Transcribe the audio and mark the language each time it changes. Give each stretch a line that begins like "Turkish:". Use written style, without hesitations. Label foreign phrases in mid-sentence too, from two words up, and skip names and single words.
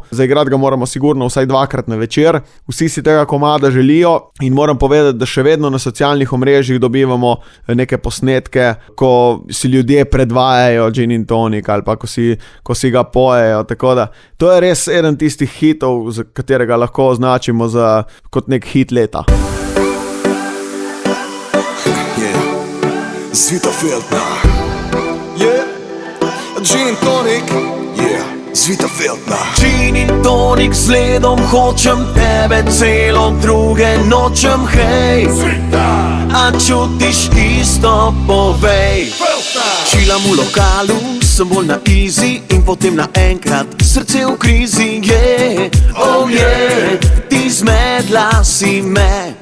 Slovenian: Zaigrati ga moramo sigurno vsaj 2-krat na večer. Vsi si tega komada želijo in moram povedati, da še vedno na socialnih omrežjih dobivamo neke posnetke, ko si ljudje predvajajo
English: Gin and Tonic
Slovenian: ali pa ko si ga pojejo. Tako da to je res eden tistih hitov, za katerega lahko označimo kot nek hit leta. Zvita Feldna.
English: Gin and Tonic.
Slovenian: Zvita Feldna.
English: Gin and Tonic
Slovenian: z ledom, hočem tebe celo, druge nočem, hej. Zvita. A čutiš isto, povej. Čilam v lokalu, sem bolj na easy in potem naenkrat srce v krizi,
English: oh yeah,
Slovenian: ti zmedla si me.